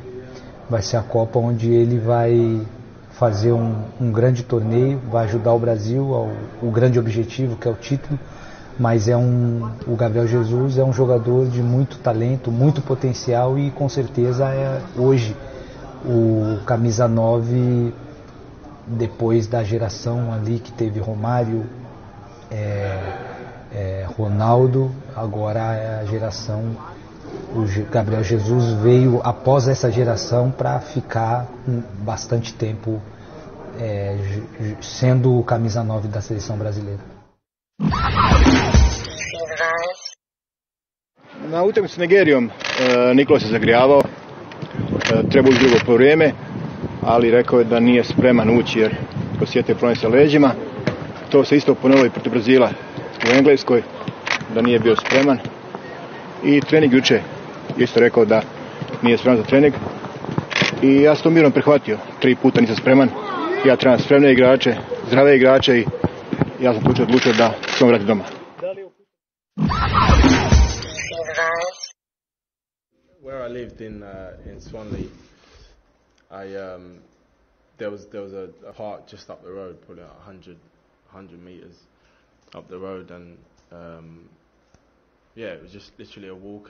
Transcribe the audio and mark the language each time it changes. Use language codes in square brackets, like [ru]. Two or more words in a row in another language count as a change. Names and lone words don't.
[pt] Vai ser a Copa onde ele vai fazer um grande torneio, vai ajudar o Brasil ao grande objetivo que é o título, mas o Gabriel Jesus é um jogador de muito talento, muito potencial e com certeza é hoje o camisa 9 depois da geração ali que teve Romário, Ronaldo, agora é a geração. O Gabriel Jesus veio após essa geração para ficar bastante tempo sendo o camisa 9 da seleção brasileira. [bs] Na utakmici s Nigerijom Nikola se zagrijavao, trebalo drugo povrijeme, ali rekao je da nije spreman ući jer osjetio problem sa leđima. To se isto ponovilo i protiv Brazila u Engleskoj, da nije bio spreman. I trening juče isto rekao da nije spreman za trening. I ja sam to mirno prihvatio. 3 puta nisam spreman. Ja trebam spremne igrače, zdrave igrače i ja sam tu odlučio da se on vrati doma. [en] Where I lived in Swanley, there was a park just up the road, probably 100 meters up the road, and yeah, it was just literally a walk.